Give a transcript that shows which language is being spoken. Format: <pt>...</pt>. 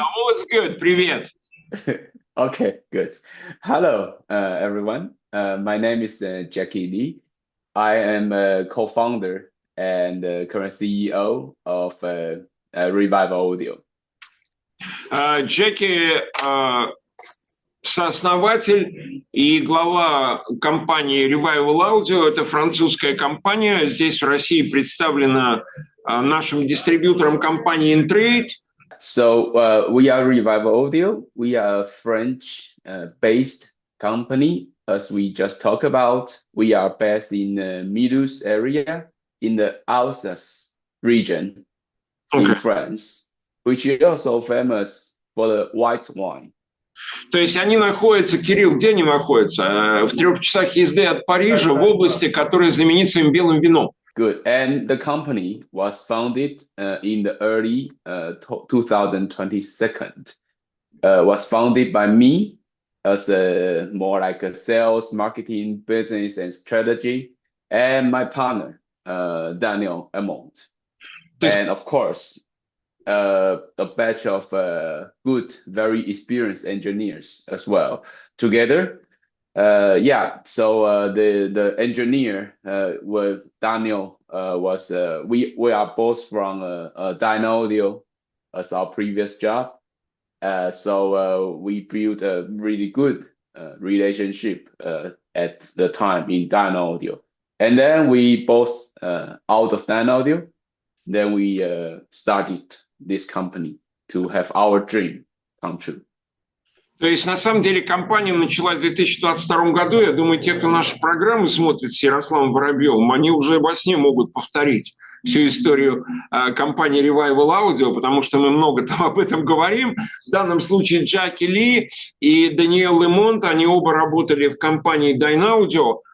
<en>All is good,</en> <ru>привет.</ru> <en>Okay, good. Hello, everyone. My name is Jacky Lee. I am a co-founder and current CEO of Revival Audio.</en> <ru>Jacky сооснователь и глава компании Revival Audio. Это французская компания. Здесь в России представлена нашим дистрибьютором компании InTrade.</ru> <en>So we are Revival Audio. We are a French-based company. As we just talked about, we are based in the Midus area in the Alsace region in France, which is also famous for the white wine.</en> <ru>То есть они находятся, Кирилл, где они находятся? В 3 часах езды от Парижа, в области, которая знаменита своим белым вином.</ru> <en>Good. And the company was founded in the early 2022. Was founded by me as a more like a sales, marketing, business, and strategy, and my partner, Daniel Amont. And of course, a batch of good, very experienced engineers as well. Together, so the engineer with Daniel was we are both from Dyno Audio as our previous job. So we built a really good relationship at the time in Dyno Audio. And then we both out of Dyno Audio, then we started this company to have our dream come true.</en> <ru>То есть, на самом деле, компания началась в 2022 году. Я думаю, те, кто наши программы смотрит с Ярославом Воробьевым, они уже во сне могут повторить всю историю компании Revival Audio, потому что мы много там об этом говорим. В данном случае Jacky Lee и Даниэл Лемонт, они оба работали в компании Dyno Audio.</ru>